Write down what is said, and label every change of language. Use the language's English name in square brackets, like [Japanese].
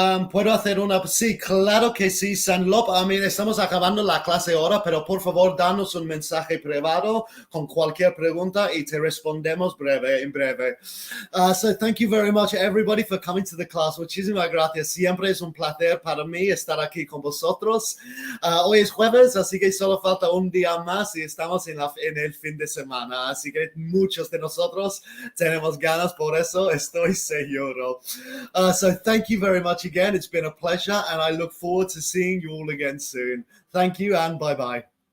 [Spanish] Puedo hacer una... Sí, claro que sí, Sanlop. Estamos acabando la clase ahora, pero por favor, danos un mensaje privado con cualquier pregunta y te respondemos en breve. [English] So thank you very much, everybody, for coming to the class. [Spanish] Muchísimas gracias. Siempre es un placer para mí estar aquí con vosotros. Hoy es jueves, así que solo falta un día más y estamos en el fin de semana. Así que muchos de nosotros tenemos ganas, por eso estoy seguro. [English] So thank you very much again. It's been a pleasure and I look forward to seeing you all again soon. Thank you and bye-bye.